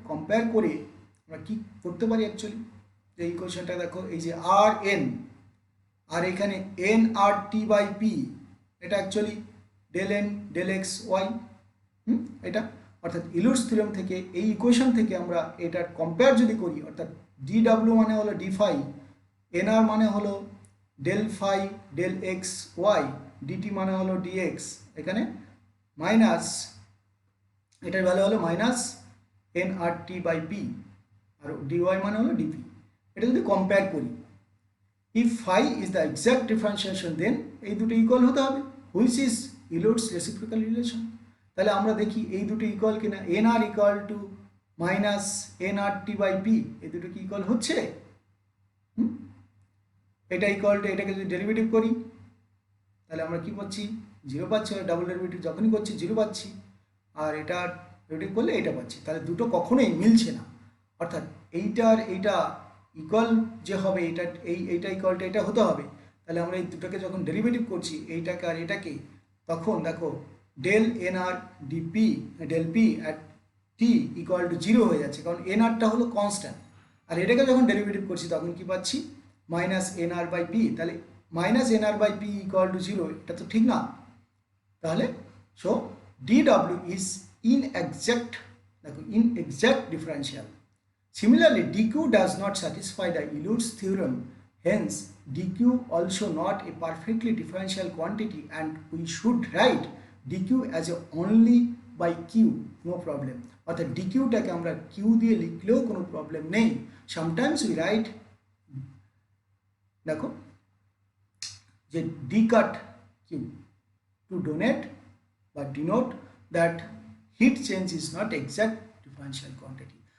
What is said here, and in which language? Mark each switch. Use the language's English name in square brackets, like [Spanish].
[Bangla] Compare করে আমরা কি করতে পারি অ্যাকচুয়ালি, যে ইকুয়েশনটা দেখো এই যে আর এন আর এখানে N আর T by P, এটা actually del N del x Y, এটা অর্থাৎ ইলুরস থিওরেম থেকে এই ইকুয়েশন থেকে আমরা এটার কম্পেয়ার যদি করি, অর্থাৎ ডি ডাব্লিউ মানে হলো ডি ফাই, এন আর মানে হলো del phi del x Y, DT মানে হলো ডিএক্স, এখানে মাইনাস এটার ভ্যালু হলো মাইনাস nRT/p আর dy মানে হলো dp। এটা যদি কম্পেয়ার করি, [English] if phi is the exact differentiation then [Bangla] এই দুটো ইকুয়াল হতে হবে, [English] which is Euler's reciprocal relation। [Bangla] তাহলে আমরা দেখি এই দুটো ইকুয়াল কিনা, nr equal to minus nRT/p, এই দুটো কি ইকুয়াল হচ্ছে? এটা ইকুয়াল টু এটাকে যদি ডেরিভেটিভ করি তাহলে আমরা কি পাচ্ছি? 0 পাচ্ছি। ডাবল ডেরিভেটিভ যখনই করছি 0 পাচ্ছি, আর এটা ডেরিভেটিভ করলে এটা পাচ্ছি। তাহলে দুটো কখনোই মিলছে না, অর্থাৎ এইটার এইটা ইকুয়াল যে হবে, এইটা ইকুয়াল টু এটা হতে হবে। তাহলে আমরা এই দুটোকে যখন ডেরিভেটিভ করছি এইটাকে আর এটাকে, তখন দেখো del nr dp del p at T equal to 0 হয়ে যাচ্ছে, কারণ nrটা হলো কনস্ট্যান্ট। আর এটাকে যখন ডেরিভেটিভ করছি তখন কি পাচ্ছি? Minus nr/p। তাহলে মাইনাস nr/p ইকুয়াল টু 0, এটা তো ঠিক না। তাহলে [English] so dw is inexact, [Bangla] দেখো [English] inexact differential। Similarly, dq does not satisfy the Euler's theorem, hence dq also not a perfectly differential quantity, and we should write dq as a only by q, no problem। [Bangla] অর্থাৎ dqটাকে আমরা q দিয়ে লিখলেও কোনো problem নেই। [English] Sometimes we write, [Bangla] দেখো যে [English] d cut q to denote that heat change is not exact differential quantity।